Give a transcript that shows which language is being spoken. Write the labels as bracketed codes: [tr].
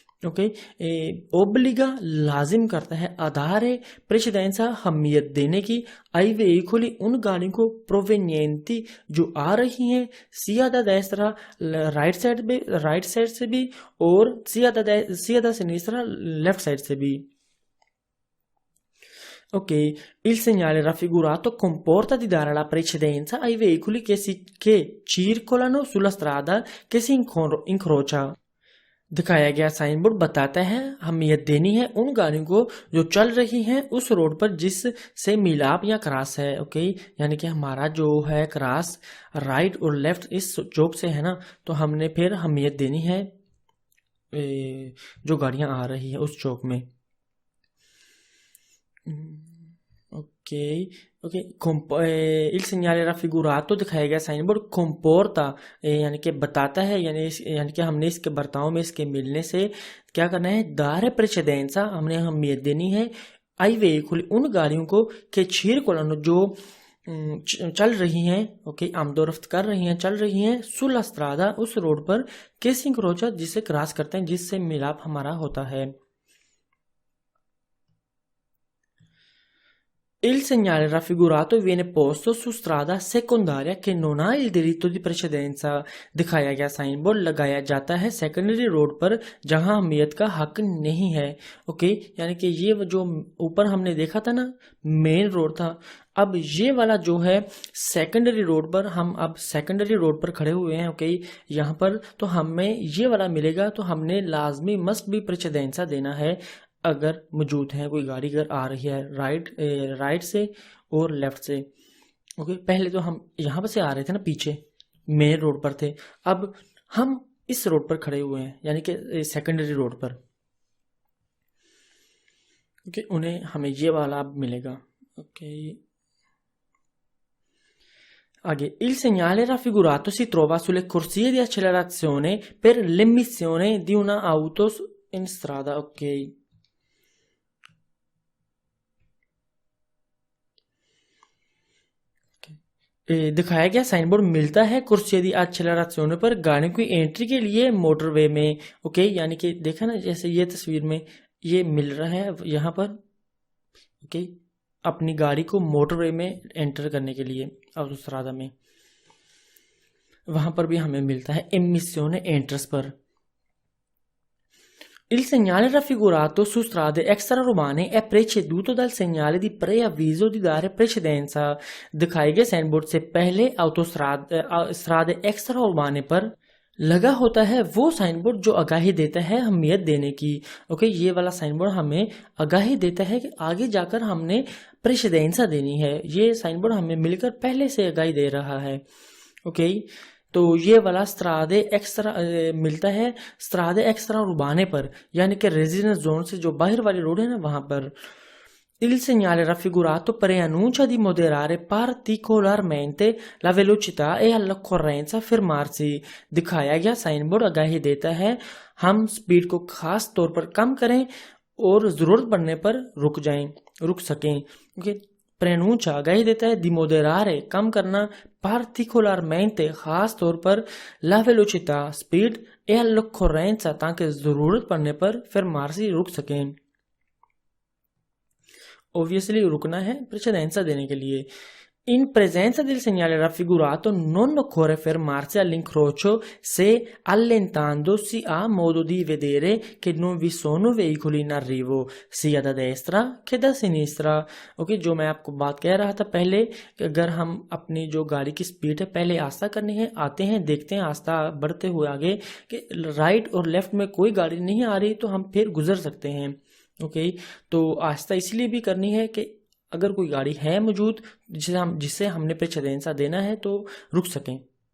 [hi] Okay, ओब्लिगा लाजिम करता है, आधार है प्रेसिडेंसा अहमियत देने की, आई वेहिकुली उन गाड़ियों को, प्रोवेनियंती जो आ रही हैं, सियादा देस्त्रा राइट साइड से भी, और सियादा सिनिस्त्रा लेफ्ट साइड से भी। [it] Ok, il segnale raffigurato comporta di dare la precedenza ai veicoli che circolano sulla strada che si incrocia। [hi] दिखाया गया साइन बोर्ड बताता है अहमियत देनी है उन गाड़ियों को जो चल रही हैं उस रोड पर जिस से मिलाप या क्रॉस है। ओके, यानी कि हमारा जो है क्रॉस राइट और लेफ्ट इस चौक से है ना, तो हमने फिर अहमियत देनी है जो गाड़ियां आ रही है उस चौक में। Okay okay, [it] il segnale raffigurato [hi] दिखाया गया साइन बोर्ड [it] comporta, [hi] यानी कि बताता है, यानी कि हमने इसके बर्ताव में इसके मिलने से क्या करना है, [it] dare precedenza [hi] हमने अहमियत देनी है, [it] ai veicoli [hi] उन गाड़ियों को, [it] che circolano [hi] जो चल रही हैं, ओके, आमदोरफ्त कर रही हैं, चल रही हैं, [it] sulla strada [hi] उस रोड पर, [it] che si incrocia [hi] जिसे क्रॉस करते हैं, जिससे मिलाप हमारा होता है। [it] Il segnale raffigurato viene posto su strada secondaria che non ha il diritto di precedenza। [hi] दिखाया गया साइन बोर्ड लगाया जाता है सेकेंडरी रोड पर जहां अहमियत का हक नहीं है। ओके, यानी कि ये जो ऊपर हमने देखा था ना मेन रोड था, अब ये वाला जो है सेकेंडरी रोड पर, हम अब सेकेंडरी रोड पर खड़े हुए हैं। ओके, यहाँ पर तो हमें ये वाला मिलेगा, तो हमने लाजमी मस्ट भी प्रेसिडेंसा देना है अगर मौजूद है कोई गाड़ी अगर आ रही है राइट से और लेफ्ट से। ओके, पहले तो हम यहाँ पर से आ रहे थे ना, पीछे मेन रोड पर थे, अब हम इस रोड पर खड़े हुए हैं, यानी कि सेकेंडरी रोड पर। ओके, उन्हें हमें ये वाला अब मिलेगा। ओके, आगे [it] il segnale raffigurato si trova sulle corsie di accelerazione per l'emissione di una auto in strada। [hi] Okay, दिखाया गया साइन बोर्ड मिलता है कुर्सी दी एक्सेलरेशन पर गाड़ियों की एंट्री के लिए मोटरवे में। ओके, यानी कि देखा ना, जैसे ये तस्वीर में ये मिल रहा है यहाँ पर। ओके, अपनी गाड़ी को मोटरवे में एंटर करने के लिए ऑटोस्ट्रादा में, वहां पर भी हमें मिलता है [it] emissione Entrasper. Il segnale raffigurato su strade extraurbane è preceduto dal segnale di preavviso di dare precedenza. [hi] दिखाए गए साइनबोर्ड से पहले स्ट्रादे एक्स्ट्राउर्बाने पर लगा होता है वो साइनबोर्ड जो आगाही देता है अहमियत देने की. ओके, ये वाला साइनबोर्ड हमें आगाही देता है कि आगे जाकर हमने प्रेसिडेंसा देनी है. ये साइनबोर्ड हमें मिलकर पहले से आगाही दे रहा है. ओके, तो ये वाला स्ट्रादे एक्स्ट्रा मिलता है स्ट्रादे एक्स्ट्रा उर्बाने पर, यानी कि रेजिडेंस जोन से जो बाहर वाली रोड है ना वहां पर. [it] Il segnale raffigurato preannuncia di moderare particolarmente la velocità e all'occorrenza fermarsi. [hi] दिखाया गया साइन बोर्ड आगाही देता है हम स्पीड को खास तौर पर कम करें और जरूरत पड़ने पर रुक सकें. ओके, प्रेनूचा आगाही देता है, दी मोदेरारे कम करना, पार्टिकुलरमेंटे खास तौर पर, ला वेलोचिता स्पीड, ए [it] all'occorrenza [hi] ताकि जरूरत पड़ने पर [it] fermarsi [hi] रुक सकें. [en] Obviously [hi] रुकना है precedenza देने के लिए. [it] In presenza del segnale raffigurato non occorre fermarsi all'incrocio se allentando si ha modo di vedere che non vi sono veicoli in arrivo sia da destra che da sinistra. [hi] Okay, जो मैं आपको बात कह रहा था पहले कि अगर हम अपनी जो गाड़ी की स्पीड है पहले आस्था करनी है, आते हैं देखते हैं आस्था बढ़ते हुए आगे कि राइट और लेफ्ट में कोई गाड़ी नहीं आ रही तो हम फिर गुजर सकते हैं. ओके, तो आस्था इसलिए भी करनी है कि अगर कोई गाड़ी है मौजूद जिसे हमने प्रेसिडेंसा देना है तो रुक सकें.